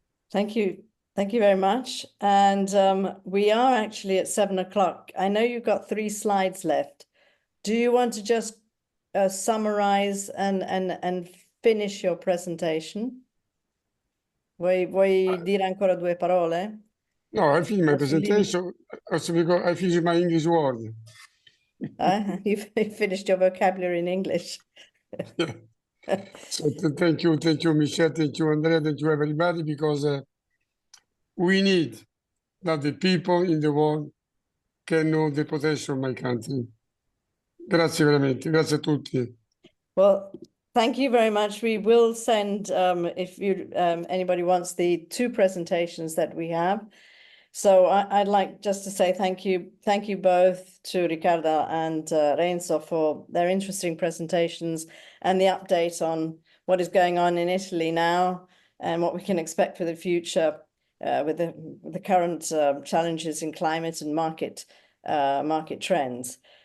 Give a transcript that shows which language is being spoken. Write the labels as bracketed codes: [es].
[en] Thank you. Thank you very much. And we are actually at 7 o'clock. I know you've got 3 slides left. Do you want to just summarize and finish your presentation? [it] Vuoi dire ancora 2 parole? [en] No, I finished my presentation. Also because I finished my English word. You finished your vocabulary in English. Yeah. So thank you, Michelle, thank you, Andrea, thank you, everybody, because we need that the people in the world can know the potential of my country. [it] Grazie veramente, grazie a tutti. [en] Well, thank you very much. We will send, if you anybody wants, the 2 presentations that we have. So I'd like just to say thank you both to Riccardo and Renzo for their interesting presentations and the update on what is going on in Italy now and what we can expect for the future with the current challenges in climate and market trends.